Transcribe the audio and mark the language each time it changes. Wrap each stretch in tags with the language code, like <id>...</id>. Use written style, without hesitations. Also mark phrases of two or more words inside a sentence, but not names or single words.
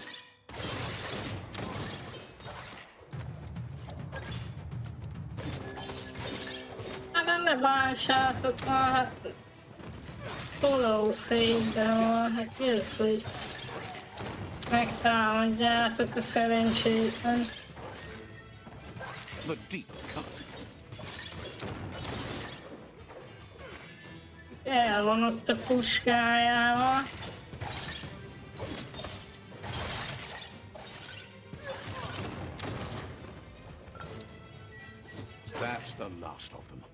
<hu>Hát ne bánsátok már, hát tolószékben van, hát mi az, hogy megtámadjátok a szerencsétlen.</hu> <en>The deep cut.</en> <hu>El van ott a puskájával.</hu> <en>That's the last of them.</en>